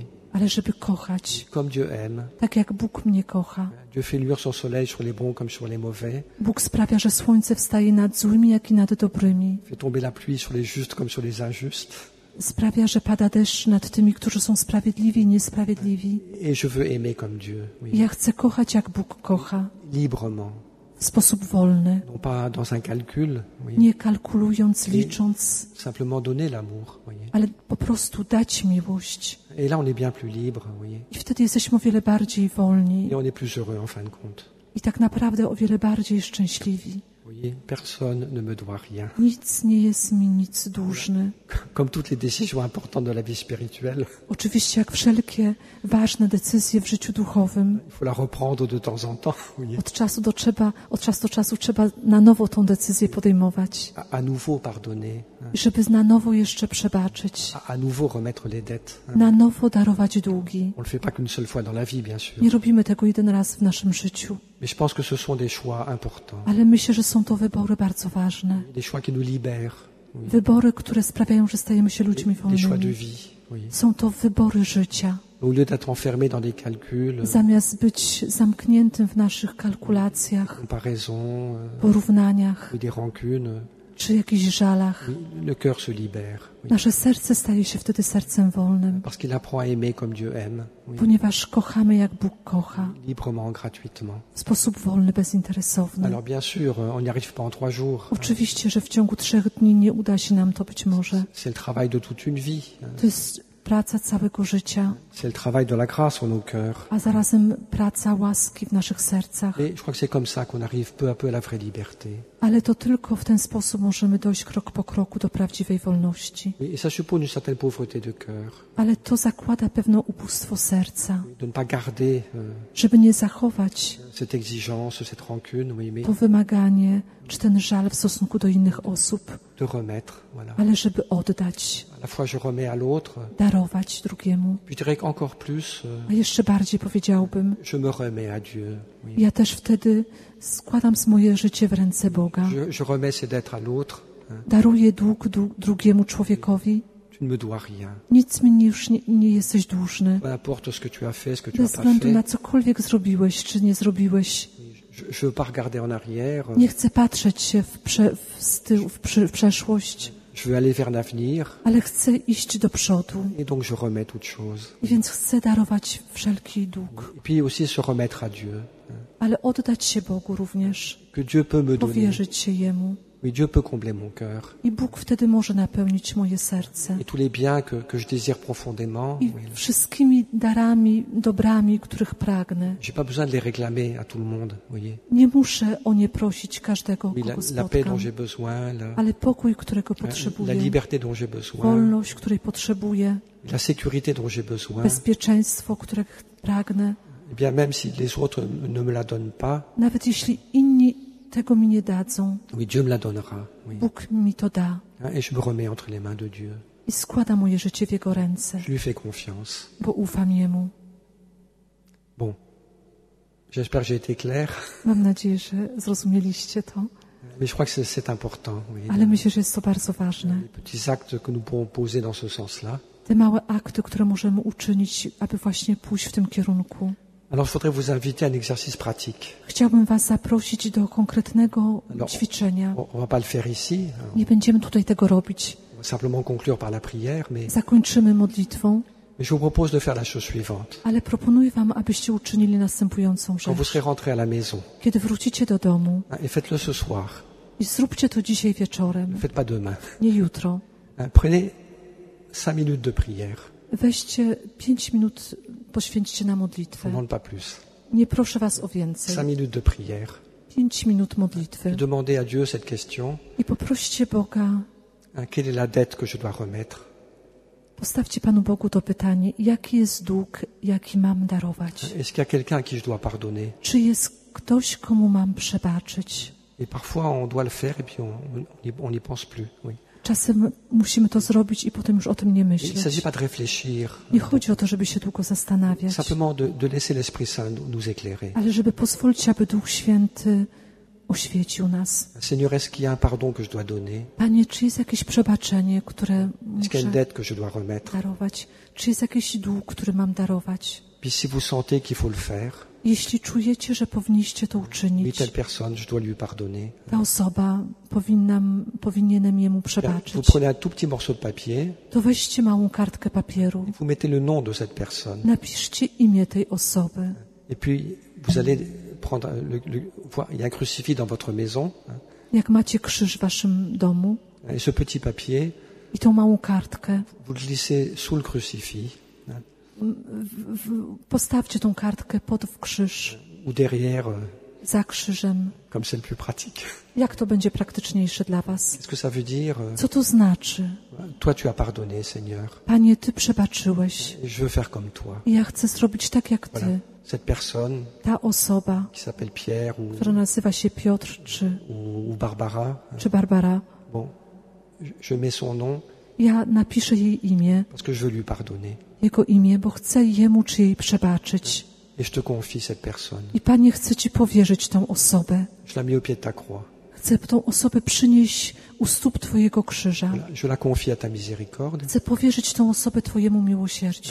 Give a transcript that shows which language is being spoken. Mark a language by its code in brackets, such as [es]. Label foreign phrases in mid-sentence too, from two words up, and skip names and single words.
[pl] ale żeby kochać, [fr] comme Dieu aime. [pl] tak jak Bóg mnie kocha. [fr] Dieu fait luire son soleil sur les bons comme sur les mauvais, [pl] Bóg sprawia, że słońce wstaje nad złymi, jak i nad dobrymi. [fr] fait tomber la pluie sur les justes comme sur les injustes. [pl] Sprawia, że pada deszcz nad tymi, którzy są sprawiedliwi i niesprawiedliwi. [fr] Et je veux aimer comme Dieu, oui, [pl] I ja chcę kochać, jak Bóg kocha, [fr] librement, [pl] w sposób wolny, [fr] non pas dans un calcul, oui, [pl] nie kalkulując, licząc, [fr] simplement donner l'amour, voyez. [pl] ale po prostu dać miłość. [fr] Et là, on est bien plus libre, voyez. [pl] I wtedy jesteśmy o wiele bardziej wolni [fr] Et on est plus heureux en fin de compte. [pl] i tak naprawdę o wiele bardziej szczęśliwi. [fr] Voyez, personne ne me doit rien. [pl] Nic nie jest mi nic dłużny. [fr] Comme toutes les décisions importantes de la vie spirituelle, [pl] Oczywiście jak wszelkie ważne decyzje w życiu duchowym, [fr] il faut la reprendre de temps en temps, voyez. [pl] od czasu do czasu trzeba na nowo tą decyzję podejmować, [fr] À nouveau pardonner, [pl] żeby na nowo jeszcze przebaczyć, [fr] à nouveau remettre les dettes. [pl] na nowo darować długi. [fr] On le fait pas qu'une seule fois dans la vie, bien sûr. [pl] Nie robimy tego jeden raz w naszym życiu, [fr] Mais je pense que ce sont des choix importants, [pl] ale myślę, że są to wybory bardzo ważne. [fr] des choix qui nous libèrent, oui, [pl] Wybory, które sprawiają, że stajemy się ludźmi [fr] des choix de [pl] wolnymi. [fr] vie, oui. [pl] Są to wybory życia. [fr] Au lieu d'être enfermé dans des calculs, [pl] Zamiast być zamkniętym w naszych kalkulacjach, [fr] comparaisons, [pl] porównaniach [fr] ou des rancunes, [pl] czy jakichś żalach, [fr] oui, le cœur se libère, oui, [pl] nasze serce staje się wtedy sercem wolnym, [fr] parce qu'il apprend à aimer comme Dieu aime, oui, [pl] ponieważ kochamy jak Bóg kocha, [fr] librement, gratuitement. [pl] w sposób wolny, bezinteresowny. [fr] Alors bien sûr, on n'y arrive pas en 3 jours. [pl] Oczywiście, że w ciągu 3 dni nie uda się nam to być może. [fr] C'est le travail de toute une vie. [pl] To jest praca całego życia, [fr] C'est le travail de la grâce en nos cœurs. [pl] a zarazem praca łaski w naszych sercach. [fr] Et je crois que c'est comme ça qu'on arrive peu à peu à la vraie liberté. [pl] Ale to tylko w ten sposób możemy dojść krok po kroku do prawdziwej wolności. [fr] Et ça suppose une certaine pauvreté de cœur, [pl] Ale to zakłada pewne ubóstwo serca, [fr] de ne pas garder [pl] żeby nie zachować [fr] cette exigence, cette rancune, oui, mais [pl] to wymaganie czy ten żal w stosunku do innych osób, [fr] de remettre, voilà. [pl] ale żeby oddać, [fr] À la fois je remets à l'autre, [pl] darować drugiemu. [fr] puis je dirais qu'encore plus, [pl] A jeszcze bardziej powiedziałbym, [fr] je me remets à Dieu. Oui. [pl] ja też wtedy składam moje życie w ręce Boga. [fr] Je remets ces dettes à l'autre. [pl] Daruję dług drugiemu człowiekowi. [fr] Tu ne me dois rien. [pl] Nic mi już nie jesteś dłużny. [fr] Peu importe ce que tu as fait, ce que tu [pl] Bez [fr] n'as pas [pl] względu na [fr] fait. [pl] cokolwiek zrobiłeś, czy nie zrobiłeś. [fr] Je veux pas regarder en arrière. [pl] Nie chcę patrzeć się w przeszłość, [fr] Je veux aller vers l'avenir. [pl] ale chcę iść do przodu. [fr] Et donc je remets toute chose. [pl] I więc chcę darować wszelki dług, [fr] Et puis aussi se remettre à Dieu. [pl] ale oddać się Bogu również, [fr] Que Dieu peut me donner. [pl] powierzyć się Jemu. [fr] Oui, Dieu peut combler mon cœur. [pl] I Bóg wtedy może napełnić moje serce. [fr] Et tous les biens que je désire profondément, [pl] I [fr] oui, [pl] wszystkimi darami, dobrami, których pragnę. [fr] j'ai pas besoin de les réclamer à tout le monde. Voyez. [pl] Nie muszę o nie prosić każdego, [fr] Oui, [pl] kogo [fr] la paix [pl] spotkam, [fr] dont j'ai besoin, [pl] ale pokój, którego [fr] la [pl] potrzebuję, [fr] liberté dont j'ai besoin, [pl] wolność, której potrzebuję, [fr] la sécurité dont j'ai besoin. [pl] bezpieczeństwo, którego pragnę, [fr] Eh bien, même si les autres ne me la donnent pas, [pl] nawet jeśli inni tego mi nie dadzą, [fr] oui, Dieu me la donnera. Oui. [pl] Bóg mi to da [fr] Et je me remets entre les mains de Dieu. [pl] i składa moje życie w Jego ręce, [fr] Je lui fais confiance. [pl] bo ufam Jemu. [fr] Bon. J'espère que j'ai été clair, [pl] Mam nadzieję, że zrozumieliście to, [fr] mais je crois que c'est important. Oui. [pl] ale myślę, że jest to bardzo ważne. [fr] Les petits actes que nous pourrons poser dans ce sens-là. [pl] Te małe akty, które możemy uczynić, aby właśnie pójść w tym kierunku. [fr] Alors, je voudrais vous inviter à un exercice pratique. [pl] Chciałbym Was zaprosić do konkretnego ćwiczenia. [fr] On va pas le faire ici. [pl] Nie będziemy tutaj tego robić. [fr] On va simplement conclure par la prière, mais [pl] Zakończymy modlitwą, [fr] je vous propose de faire la chose suivante. [pl] ale proponuję Wam, abyście uczynili następującą [fr] Quand vous [pl] rzecz. [fr] serez rentré à la maison, [pl] Kiedy wrócicie do domu [fr] et faites-le ce soir, [pl] i zróbcie to dzisiaj [fr] ne [pl] wieczorem, [fr] faites pas demain. [pl] nie jutro. [fr] Prenez 5 minutes de prière. [pl] Weźcie 5 minut, poświęćcie na [fr] Je ne [pl] modlitwę. [fr] demande pas plus. [pl] Nie proszę Was o 5 więcej. [fr] minutes de prière. [pl] 5 minut modlitwy. [fr] Demandez à Dieu cette question. [pl] I poproście Boga, [fr] Quelle est la dette que je dois remettre? [pl] postawcie Panu Bogu to pytanie, jaki jest dług, jaki mam darować? [fr] Est-ce qu'il y a quelqu'un à qui je dois pardonner? [pl] Czy jest ktoś, komu mam przebaczyć? [fr] Et parfois, on doit le faire et puis on n'y pense plus. Oui. [pl] Czasem musimy to zrobić i potem już o tym nie [fr] Il ne [pl] myśleć. [fr] s'agit pas de réfléchir, [pl] Nie chodzi o to, żeby się długo zastanawiać, [fr] simplement de laisser l'Esprit Saint nous éclairer. [pl] ale żeby pozwolić, aby Duch Święty oświecił nas. [fr] Seigneur, est-ce qu'il y a un pardon que je dois donner? [pl] Panie, czy jest jakieś przebaczenie, które [fr] Est-ce qu'il y a une [pl] muszę [fr] dette que je dois remettre? [pl] darować? Czy jest jakiś dług, który mam darować? [fr] Puis si vous sentez qu'il faut le faire, [pl] Jeśli czujecie, że powinniście to [fr] oui, [pl] uczynić, [fr] telle personne, je dois lui pardonner. [pl] ta osoba powinienem jemu [fr] Vous [pl] przebaczyć, [fr] prenez un tout petit morceau de papier, [pl] to weźcie małą kartkę papieru, [fr] vous mettez le nom de cette personne, [pl] napiszcie imię tej osoby. [fr] et puis vous allez prendre il y a un crucifix dans votre maison, [pl] Jak macie krzyż w waszym domu [fr] et ce petit papier, [pl] i tą małą kartkę, [fr] vous le glissez sous le crucifix, [pl] postawcie tą kartkę w krzyż, [fr] ou derrière, [pl] za krzyżem. [fr] comme c'est le plus pratique. [pl] Jak to będzie praktyczniejsze dla was? [fr] Qu'est-ce que ça veut dire? [pl] Co to znaczy? [fr] Toi, tu as pardonné, Seigneur, [pl] Panie, Ty przebaczyłeś [fr] et je veux faire comme toi. [pl] i ja chcę zrobić tak jak [fr] Voilà. [pl] Ty. [fr] Cette personne [pl] Ta osoba, [fr] qui s'appelle Pierre [pl] która nazywa się Piotr [fr] ou Barbara, [pl] czy Barbara, [fr] bon, je mets son nom [pl] ja napiszę jej imię, [fr] parce que je veux lui pardonner. [pl] jego imię, bo chcę jemu czy jej przebaczyć. [fr] Et je te confie cette personne. [pl] I Panie, chcę Ci powierzyć tą osobę. [fr] Je la mets au pied de ta croix. [pl] Chcę tą osobę przynieść u stóp Twojego krzyża. [fr] Voilà. Je la confie à ta miséricorde. [pl] Chcę powierzyć tą osobę Twojemu miłosierdziu.